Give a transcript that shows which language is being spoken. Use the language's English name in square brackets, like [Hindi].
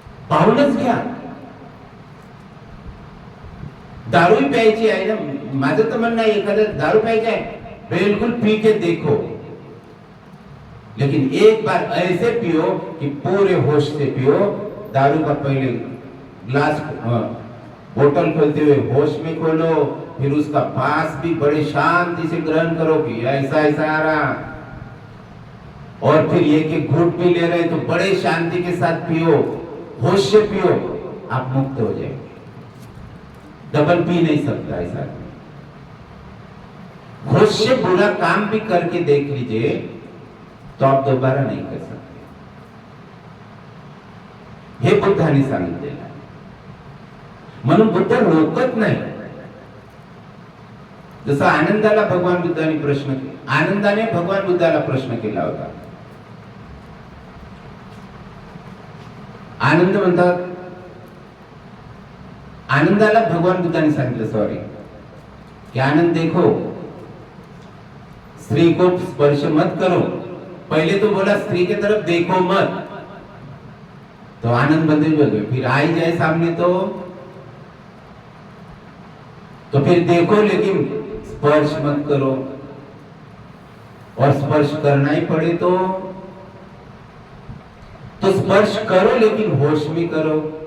[Marathi] पाहूनच घ्या. दारू प्यायची आहे ना, माझं तर म्हणणं आहे एखादं दारू प्यायची आहे, [Hindi] बिल्कुल पी के देखो, लेकिन एक बार ऐसे पियो कि पूरे होश से पियो. दारू का पहले ग्लास बोतल खोलते हुए होश में खोलो, फिर उसका पास भी बड़े शांति से ग्रहण करो कि ऐसा ऐसा आ रहा, और फिर एक एक घूंट भी ले रहे तो बड़े शांति के साथ पियो, होश से पियो, आप मुक्त हो जाएंगे। डबल पी नहीं सकता ऐसा। होश से बुरा काम भी करके देख लीजिए तो आप दोबारा नहीं कर सकते। [Marathi] हे बुद्धाने सांगितलेलं आहे। म्हणून बुद्ध रोकत नाही। जसं आनंदाला भगवान बुद्धाने प्रश्न केला, आनंदाने भगवान बुद्धाला प्रश्न केला होता। आनंद म्हणतात, आनंदाला भगवान बुद्धाने सांगितलं सॉरी [Hindi] कि आनंद देखो स्त्री को स्पर्श मत करो। पहले तो बोला स्त्री के तरफ देखो मत, तो आनंद बंदे बोल फिर आई जाए सामने तो फिर देखो लेकिन स्पर्श मत करो, और स्पर्श करना ही पड़े तो स्पर्श करो लेकिन होश में करो।